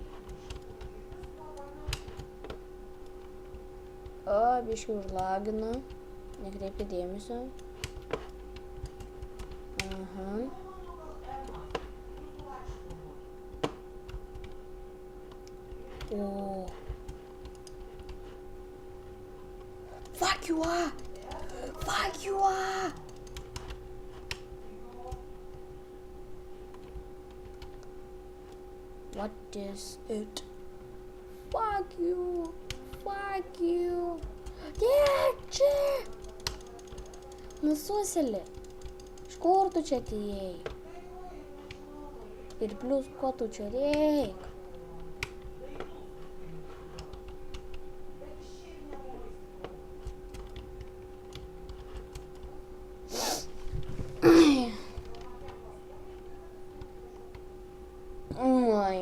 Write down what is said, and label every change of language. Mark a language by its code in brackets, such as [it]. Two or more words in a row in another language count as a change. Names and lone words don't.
[lt] O, biškai užlagina. Nekreipkit dėmesio. Aha. O. [en] Fuck you are! Fuck you are! What is it? Fuck you! Fuck you! [lt] Dėk čia! Nususelė! Iš kur tu čia atėjai? Ir plius, ko tu čia reik? Oi.